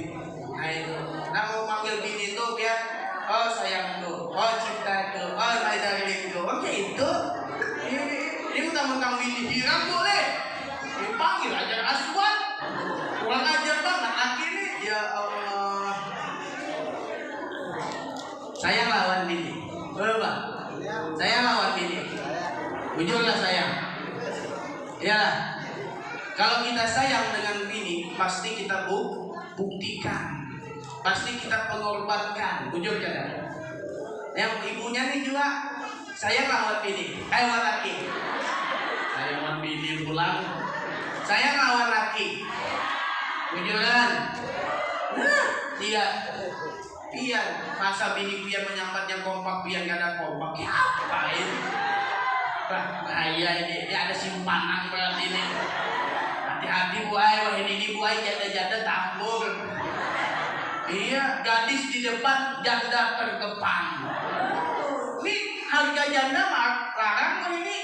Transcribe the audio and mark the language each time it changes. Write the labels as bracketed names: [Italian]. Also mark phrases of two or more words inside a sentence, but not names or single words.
[Indonesian] Nah itu. Nah mau panggil bini itu biar sayangku, cintaku, [English] my darlingku. [Indonesian] Oke itu. [Banjar] Ini mentang-mentang bini hiram boleh. Dipanggil ajar aswan. [Indonesian] Kurang ajar banget laki ini. [Arabic] Ya Allah. [Banjar] Saya lawan bini. Berapa? Saya lawan bini. Jujurlah sayang. [Indonesian] Iyalah. Kalau kita sayang dengan bini, pasti kita buktikan. Pasti kita pengorbankan. Jujur kan? [Banjar] Yang ibunya nih juga sayang lawan bini. Lawan laki. Saya lawan bini pulang. Saya lawan laki. Jujuran. Nah, dia pian masa bini pian menyampat yang kompak pian gak ada kompak. [Indonesian] Ya apain? Bahaya ini ada simpanan berarti ini. Hati-hati Bu Ai, wah ini Bu Ai janda-janda tambur. Iya, gadis di depan, janda terdepan. [Banjar] Ini harga janda larang ini.